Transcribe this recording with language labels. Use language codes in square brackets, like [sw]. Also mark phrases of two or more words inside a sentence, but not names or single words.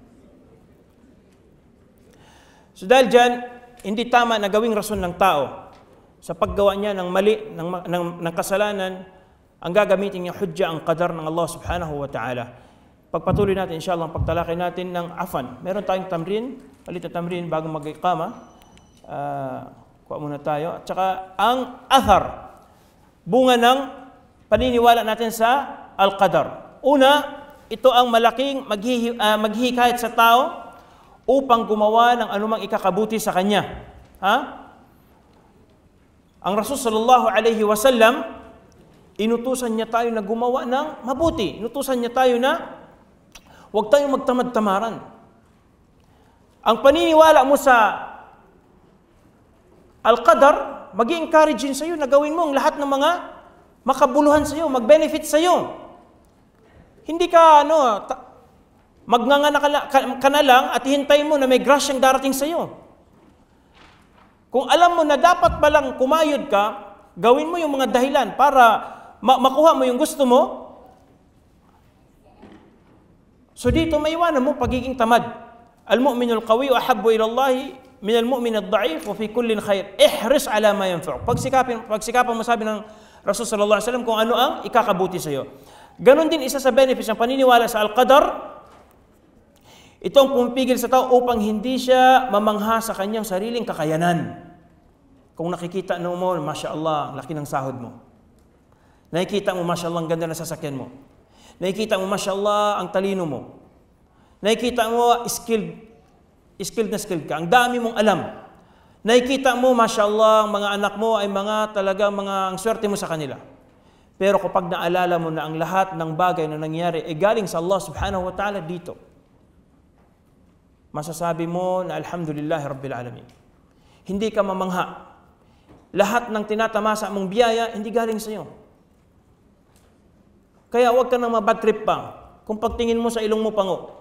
[tl] So dahil dyan, hindi tama na gawing rason ng tao sa paggawa niya ng mali, ng kasalanan, ang gagamitin niya hujja ang qadar ng Allah [ar] سبحانه وتعالى. [tl] Pagpatuloy natin, inshallah, ang pagtalakay natin ng afan. Meron tayong tamrin, palit na tamrin bago mag-iqama. Kuha muna tayo. At saka, ang athar, bunga ng paniniwala natin sa al-qadar. Una, ito ang malaking maghihikayat sa tao upang gumawa ng anumang ikakabuti sa kanya. Ang Rasul [ar] صلى الله عليه وسلم, [tl] inutusan niya tayo na gumawa ng mabuti. Inutusan niya tayo na huwag tayong magtamad-tamaran. ang paniniwala mo sa Al-Qadar, mag-i-encourage yun sa'yo na gawin mo ang lahat ng mga makabuluhan sa'yo, mag-benefit sa'yo. Hindi ka, magnganga ka na lang at hintay mo na may grasyang darating sa'yo. Kung alam mo na dapat palang kumayod ka, gawin mo yung mga dahilan para makuha mo yung gusto mo. So dito may iwanan mo pagiging tamad. [ar] المؤمن القوي أحب إلى الله من المؤمن الضعيف وفي كل خير. احرص على ما ينفع. [tl] Pagsikapin mo, sabi ng Rasul [ar] صلى الله عليه وسلم, [tl] kung ano ang ikakabuti sa iyo. Ganon din isa sa benefits ng paniniwala sa Al-Qadar. Ito ang pumipigil sa tao upang hindi siya mamangha sa kanyang sariling kakayanan. Kung nakikita mo, [ar] ما شاء الله, [tl] laki ng sahod mo. Nakikita mo, [ar] ما شاء الله, [tl] ang ganda ng sasakyan mo. Nakikita mo, [ar] ما شاء الله, [tl] ang talino mo. Nakikita mo, skilled na skilled ka. Ang dami mong alam. Nakikita mo, [ar] ما شاء الله, [tl] ang mga anak mo ay ang swerte mo sa kanila. Pero kapag naalala mo na ang lahat ng bagay na nangyari ay galing sa Allah [ar] سبحانه وتعالى [tl] dito, masasabi mo na [ar] الحمد لله رب العالمين. [tl] Hindi ka mamangha. Lahat ng tinatamasa mong biyaya, hindi galing sa iyo. Kaya huwag ka nang mabad trip pa kung pagtingin mo sa ilong mo pango.